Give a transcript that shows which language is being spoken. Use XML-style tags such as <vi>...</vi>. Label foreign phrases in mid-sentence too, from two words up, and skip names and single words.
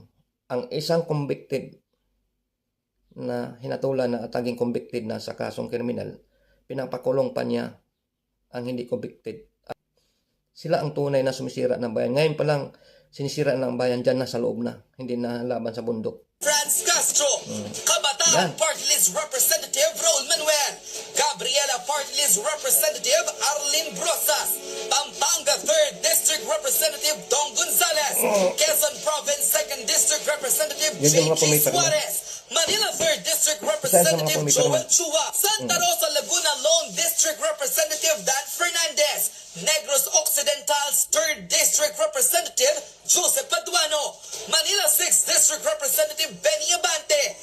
<tl>Ang isang convicted na hinatulan na at naging convicted na sa kasong kriminal, pinapakulong pa niya ang hindi convicted. Sila ang tunay na sumisira ng bayan. Ngayon pa lang, sinisira ng bayan dyan na sa loob na, hindi na laban sa bundok.</tl> <en>Franz Castro, Kabataan Party List Representative Raul Manuel, Gabriela Party List Representative Arlene Brosas, Pampanga 3rd District Representative Don Gonzales, Quezon Province 2nd District Representative J.J. Suarez, Manila 3rd District Representative Joel Chua, Santa Rosa Laguna Lone District Representative Dan Fernandez, Negros Occidental's 3rd District Representative Joseph Paduano, Manila 6th District Representative Benny Abante,</en>